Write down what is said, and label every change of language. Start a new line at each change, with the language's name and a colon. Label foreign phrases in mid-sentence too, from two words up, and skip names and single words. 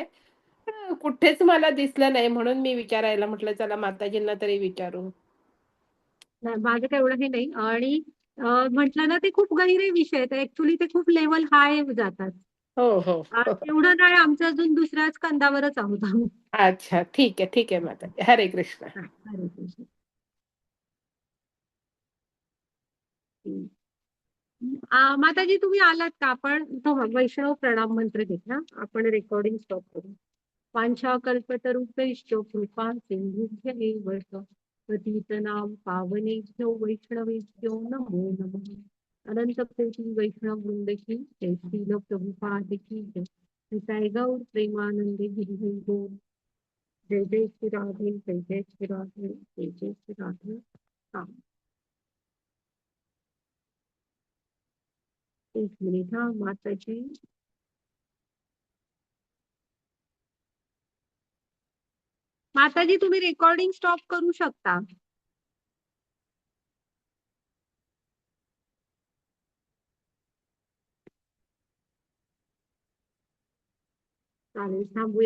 Marathi: कुठेच मला दिसलं नाही म्हणून मी विचारायला म्हटलं चला माताजींना तरी विचारू. नाही, माझं काय एवढं हे नाही. आणि म्हटलं ना, ते खूप गहिरे विषय आहेत ऍक्च्युली, ते खूप
English: level high
Marathi: जातात. हो हो हो. एवढं नाही, आमचं अजून दुसऱ्याच कंदावरच आहोत आम्ही. अच्छा ठीक आहे माताजी.
Sanskrit: हरे कृष्ण. हा, हरे कृष्ण.
Marathi: माताजी तुम्ही आलात का? आपण तो वैष्णव प्रणाम मंत्र घेतला, आपण
English: recording stop
Marathi: करू.
Sanskrit: वाञ्छाकल्पतरुभ्यश्च कृपा सिन्धुभ्येव च पतितनां पावनेभ्यो वैष्णवेभ्यो नमो नमः.
Hindi: अनंत कोटि वैष्णव वृंद की जय, श्रील प्रभुपाद की जय,
Bangla: নিতাই গৌর প্রেমানন্দে গিরি গোর.
Hindi: जय जय श्री राधे, जय जय श्री राधे, जय जय श्री राधे. राम.
Marathi: एक मिनिट हा माताजी. माताजी तुम्ही
English: recording stop
Marathi: करू शकता. चालेल, थांबूया.